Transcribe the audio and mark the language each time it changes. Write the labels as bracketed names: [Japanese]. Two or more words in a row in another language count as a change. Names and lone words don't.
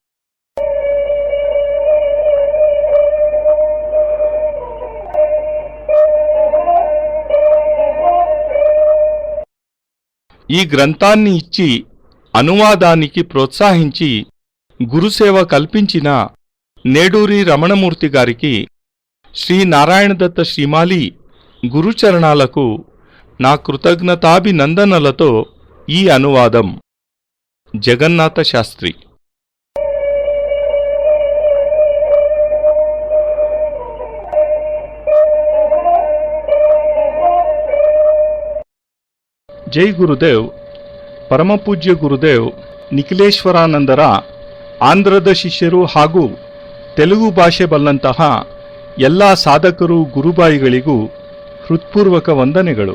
[Telugu] ఈ గ్రంథాన్ని ఇచ్చి అనువాదానికి ప్రోత్సహించి గురుసేవ కల్పించిన నేడూరి రమణమూర్తి గారికి, శ్రీ నారాయణ దత్త శ్రీమాలి గురుచరణాలకు నా కృతజ్ఞతాభినందనలతో ఈ అనువాదం. జగన్నాథ శాస్త్రి. [Kannada] ಜೈ ಗುರುದೇವ್. ಪರಮಪೂಜ್ಯ ಗುರುದೇವ್ ನಿಖಿಲೇಶ್ವರಾನಂದರ ಆಂಧ್ರದ ಶಿಷ್ಯರು ಹಾಗೂ ತೆಲುಗು ಭಾಷೆ ಬಲ್ಲಂತಹ ಎಲ್ಲ ಸಾಧಕರು ಗುರುಬಾಯಿಗಳಿಗೂ ಹೃತ್ಪೂರ್ವಕ ವಂದನೆಗಳು.